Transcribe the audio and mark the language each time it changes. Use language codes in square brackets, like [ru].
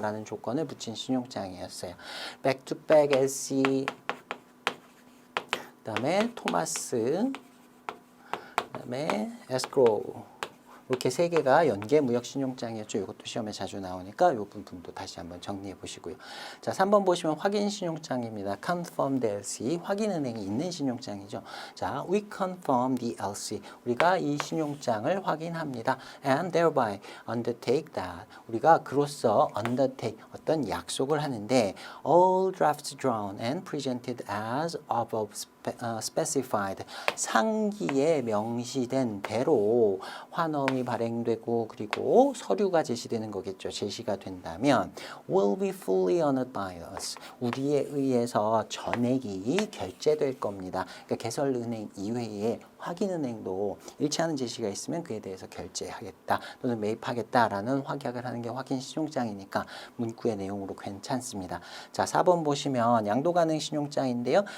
[ko] 라는 조건을 붙인 신용장이었어요. 백투백 LC 그다음에 토마스 그다음에 에스크로우 이렇게 세 개가 연계무역 신용장이었죠. 이것도 시험에 자주 나오니까 이 부분도 다시 한번 정리해 보시고요. 자, 3번 보시면 확인 신용장입니다. confirmed LC, 확인은행이 있는 신용장이죠. [en] 자, we confirm the LC. [ko] 우리가 이 신용장을 확인합니다. [en] and thereby undertake that. [ko] 우리가 그로써 [en] undertake, [ko] 어떤 약속을 하는데 [en] all drafts drawn and presented as above specified. [ko] 상기에 명시된 대로 환엄이 발행되고 그리고 서류가 제시되는 거겠죠. 제시가 된다면 [en] will be fully honored by us. [ko] 우리에 의해서 전액이 결제될 겁니다. 그러니까 개설은행 이외에 확인은행도 일치하는 제시가 있으면 그에 대해서 결제하겠다 또는 매입하겠다라는 확약을 하는 게 확인 신용장이니까 문구의 내용으로 괜찮습니다. 자, 4번 보시면 양도 가능 신용장인데요.